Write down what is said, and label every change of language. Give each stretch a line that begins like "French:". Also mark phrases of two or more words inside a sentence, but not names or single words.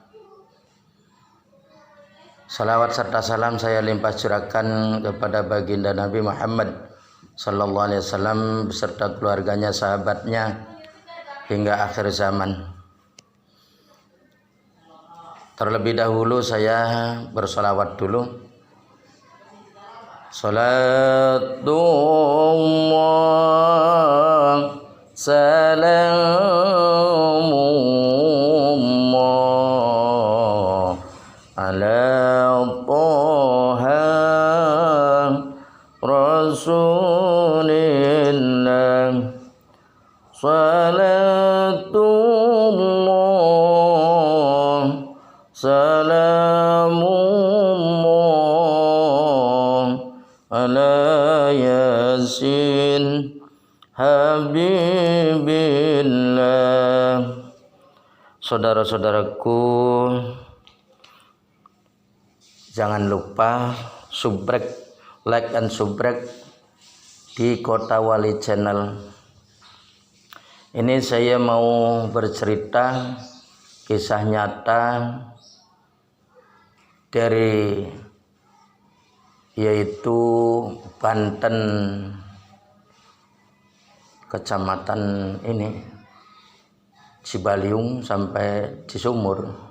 Indonesian: Salawat serta salam saya limpah curahkan kepada baginda Nabi Muhammad
Arabic: صلى الله عليه وسلم
Indonesian: beserta keluarganya, sahabatnya hingga akhir zaman. Terlebih dahulu saya bersolawat dulu.
Arabic: صلاة الله سلام الله على طه رسول الله. صلاة الله سلام الله على يس حبيب الله.
Indonesian: Saudara-saudaraku, jangan lupa subrek,
English: like and subrek
Indonesian: di Kota Wali Channel. Ini saya mau bercerita kisah nyata dari yaitu Banten, kecamatan ini Cibaliung sampai Cisumur.